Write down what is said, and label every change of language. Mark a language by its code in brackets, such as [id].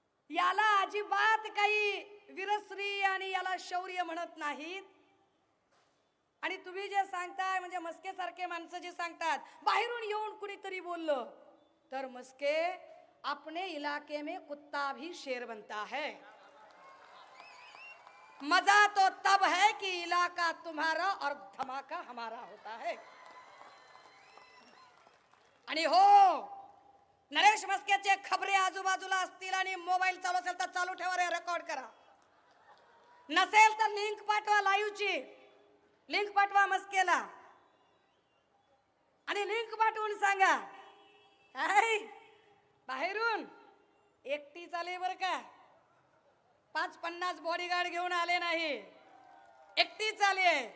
[mr] याला अजिबात काही वीरश्री आणि याला शौर्य म्हणत नाहीत. आणि तुम्ही जे सांगताय, म्हणजे मस्के सारखे माणसं जे सांगतात बाहेरून येऊन कुणीतरी बोललं, तर मस्के [hi] अपने इलाके में कुत्ता भी शेर बनता है. मजा तो तब है कि इलाका तुम्हारा और धमाका हमारा होता है. [mr] आणि हो, नरेश मस्केचे खबरे आजूबाजूला असतील आणि मोबाईल चालू असेल तर चालू ठेवा, रे रेकॉर्ड करा. नसेल तर लिंक पाठवा, लाईव्हची लिंक पाठवा मस्केला आणि लिंक पाठवून सांगा, काय बाहेरून एकटी चाले बर का, 5-50 बॉडीगार्ड घेऊन आले नाही, एकटी चाले.